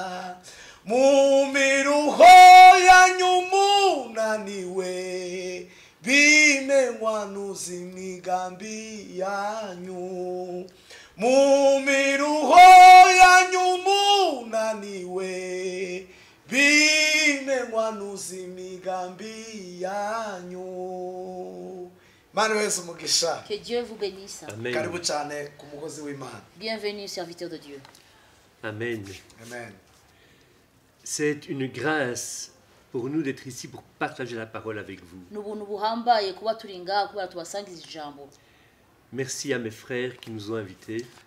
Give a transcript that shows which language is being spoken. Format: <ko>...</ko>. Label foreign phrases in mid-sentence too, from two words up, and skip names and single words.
<rw>mumiruho yanyu munaniwe bimenywa n'imigambi yanyu mumiruho yanyu munaniwe bimenywa n'imigambi yanyu.</rw> <fr>Que Dieu vous bénisse. Amen. Bienvenue serviteur de Dieu. Amen. Amen. C'est une grâce pour nous d'être ici pour partager la parole avec vous. Merci à mes frères qui nous ont invités.</fr>